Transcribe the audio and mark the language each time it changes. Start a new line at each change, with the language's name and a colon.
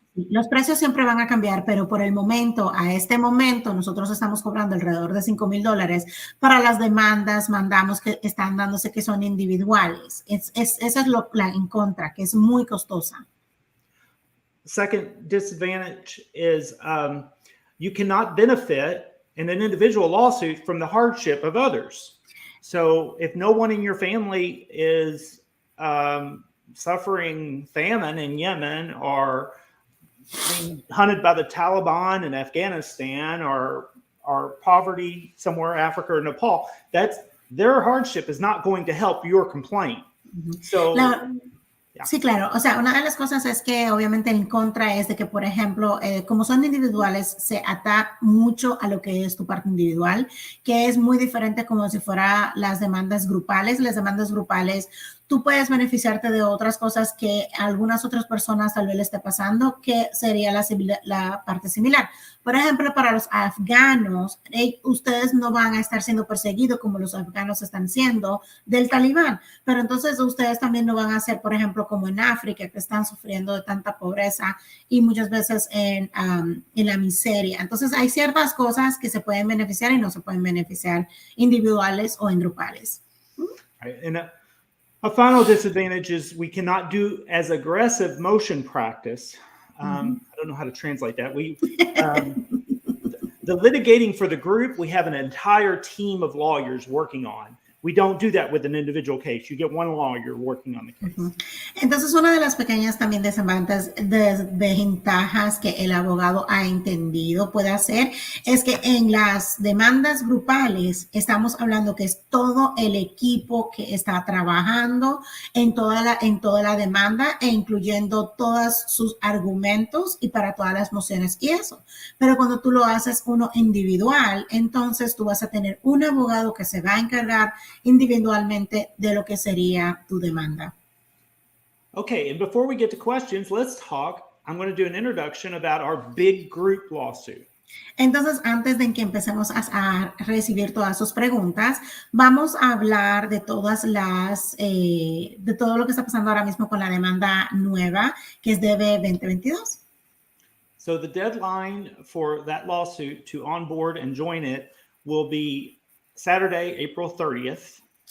Spanish: Los precios siempre van a cambiar, pero por el momento, a este momento, nosotros estamos cobrando alrededor de $5,000 para las demandas, mandamos que están dándose que son individuales. Esa es la en contra, que es muy costosa.
English: Second disadvantage is you cannot benefit in an individual lawsuit from the hardship of others. So if no one in your family is suffering famine in Yemen or being hunted by the Taliban in Afghanistan or poverty somewhere in Africa or Nepal, their hardship is not going to help your complaint. So,
Spanish: sí, claro. O sea, una de las cosas es que obviamente en contra es de que, por ejemplo, como son individuales, se ata mucho a lo que es tu parte individual, que es muy diferente como si fuera las demandas grupales. Las demandas grupales, tú puedes beneficiarte de otras cosas que a algunas otras personas tal vez le esté pasando, que sería la parte similar. Por ejemplo, para los afganos, ustedes no van a estar siendo perseguidos como los afganos están siendo del talibán, pero entonces ustedes también no van a ser, por ejemplo, como en África, que están sufriendo de tanta pobreza y muchas veces en la miseria. Entonces, hay ciertas cosas que se pueden beneficiar y no se pueden beneficiar individuales o en grupales.
English: A final disadvantage is we cannot do as aggressive motion practice. I don't know how to translate that. The litigating for the group, we have an entire team of lawyers working on. We don't do that with an individual case. You get one lawyer working on the case.
Spanish: Entonces, una de las pequeñas también desventajas que el abogado ha entendido puede hacer es que en las demandas grupales estamos hablando que es todo el equipo que está trabajando en toda la demanda e incluyendo todos sus argumentos y para todas las mociones y eso. Pero cuando tú lo haces uno individual, entonces tú vas a tener un abogado que se va a encargar individualmente de lo que sería tu demanda.
English: Okay, and before we get to questions, let's talk. I'm going to do an introduction about our big group lawsuit.
Spanish: Entonces, antes de que empecemos a recibir todas sus preguntas, vamos a hablar de todas de todo lo que está pasando ahora mismo con la demanda nueva, que es DB 2022.
English: So the deadline for that lawsuit to onboard and join it will be Saturday, April 30th.